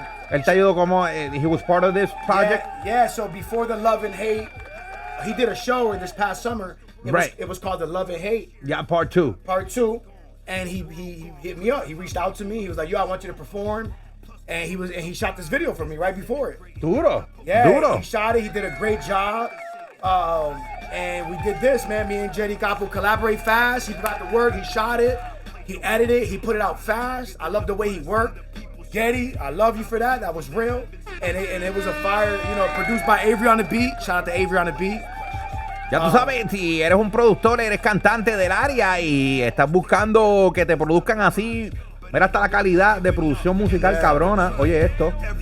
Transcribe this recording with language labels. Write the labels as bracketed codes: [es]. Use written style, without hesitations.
[es] Él te ayudó como [en] he was part of this project. Yeah. So before the Love and Hate, he did a show in this past summer. It was called the Love and Hate. Yeah, part 2. Part 2, and he hit me up. He reached out to me. He was like, "Yo, I want you to perform," and he shot this video for me right before it. [es] Duro. [en] He shot it. He did a great job. And we did this, man. Me and Jetty Capo collaborate fast. He got the work. He shot it. He edited it. He put it out fast. I love the way he worked. Getty, I love you for that. That was real. And it was a fire, produced by Avery on the beat. Shout out to Avery on the beat. [es] Ya tú sabes, si eres un productor, eres cantante del área y estás buscando que te produzcan así, mira hasta la calidad de producción musical cabrona. Oye esto.